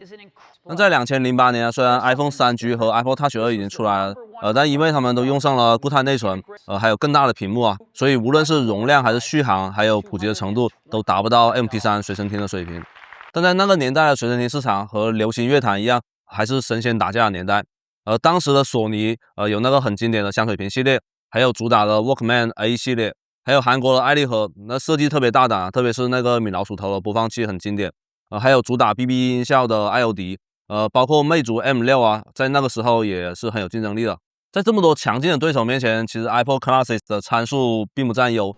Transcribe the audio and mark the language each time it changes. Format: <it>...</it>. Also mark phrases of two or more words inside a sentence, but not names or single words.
<zh>那在2008年啊，雖然 iPhone 3G 和 iPod Touch 2已經出來了，但因為他們都用上了固態內存，還有更大的屏幕啊，所以無論是容量還是續航，還有普及的程度，都達不到 MP3 隨身聽的水平。但在那個年代的隨身聽市場和流行樂壇一樣，還是神仙打架的年代。當時的索尼有那個很經典的香水瓶系列，還有主打的 Walkman A 系列，還有韓國的愛立和，那設計特別大膽，特別是那個米老鼠頭的播放器很經典。還有主打 BB 音效的愛歐迪。包括魅族 M6啊，在那個時候也是很有競爭力的。在這麼多強勁的對手面前，其實 iPod Classic 的參數並不佔優。</zh>